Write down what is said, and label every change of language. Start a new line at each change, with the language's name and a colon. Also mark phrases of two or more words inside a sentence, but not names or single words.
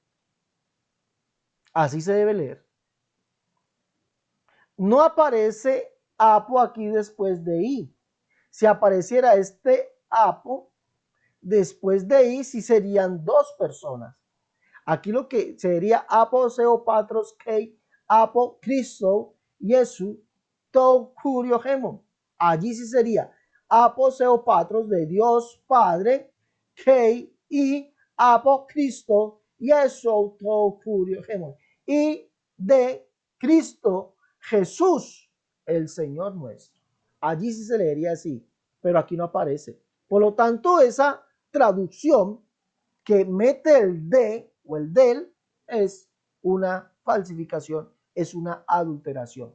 Spanish: Así se debe leer. No aparece apo aquí después de i. Si apareciera este apo después de i, sí serían dos personas. Aquí lo que sería
Greek: ἀπὸ θεοῦ πατρὸς καὶ ἀπὸ Χριστοῦ Ἰησοῦ τοῦ κυρίου ἡμῶν.
Spanish: Allí sí sería
Greek: ἀπὸ θεοῦ πατρὸς
Spanish: de Dios Padre
Greek: καὶ y ἀπὸ Χριστοῦ Ἰησοῦ τοῦ κυρίου ἡμῶν.
Spanish: Y de Cristo Jesús, el Señor nuestro. Allí sí se leería así, pero aquí no aparece. Por lo tanto, esa traducción que mete el de o el del es una falsificación, es una adulteración.